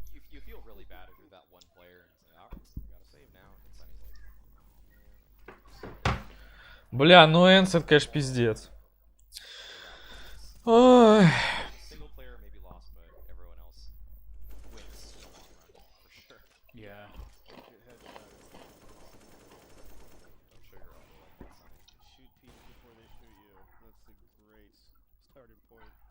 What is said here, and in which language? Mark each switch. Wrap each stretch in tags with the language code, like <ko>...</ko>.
<en>you feel really bad if you're that one player and say, oh, we gotta save now. And Sunny's like,</en> <ru>Бля, ну ENCE это, конечно, пиздец. Ой.</ru> <en>single player may be lost, but everyone else wins in the long run, for sure. Yeah. Get headshot. I'm sure you're all like that, Sunny. Shoot people before they shoot you. That's a great starting point.</en>